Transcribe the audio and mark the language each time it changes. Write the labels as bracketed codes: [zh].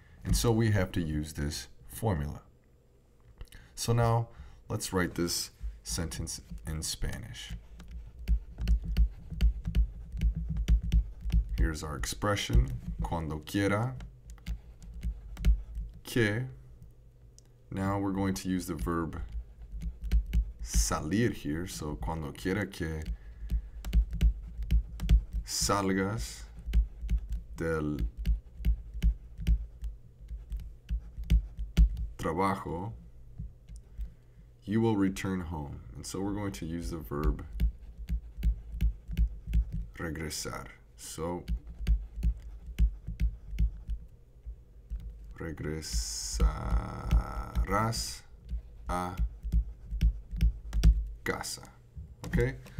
[en] And so we have to use this formula. So now let's write this sentence in Spanish. Here's our expression, [es] cuando quiera que. [en] Now we're going to use the verb salir here. [es] So cuando quiera que salgas del trabajo, [en] you will return home. And so we're going to use the verb regresar. [es] So regresarás a casa. Okay?